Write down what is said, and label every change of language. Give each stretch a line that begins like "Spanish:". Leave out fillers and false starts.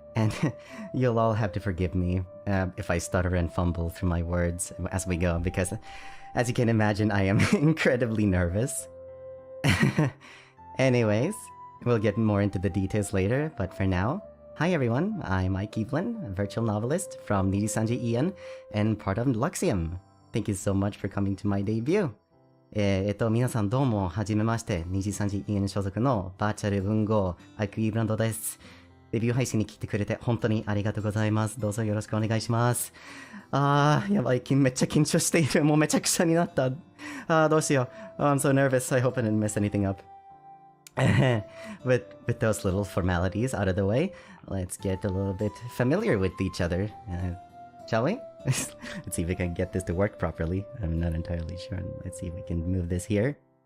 English: And you'll all have to forgive me if I stutter and fumble through my words as we go, because as you can imagine, I am incredibly nervous. Anyways, we'll get more into the details later, but for now, hi everyone, I'm Ike Eveland, a virtual novelist from NIJISANJI En and part of Luxium. Thank you so much for coming to my debut.
Japanese: 皆さんどうも、はじめまして、NIJISANJI En 所属のバーチャル文豪、Ike Eveland です。デビュー配信に来てくれて本当にありがとうございます。どうぞよろしくお願いします。やばい、めっちゃ緊張している。もうめちゃくちゃになった。どうしよう。
English: I'm so nervous. I hope I didn't mess anything up. with those little formalities out of the way, let's get a little bit familiar with each other. Shall we? Let's see if we can get this to work properly. I'm not entirely sure. Let's see if we can move this here.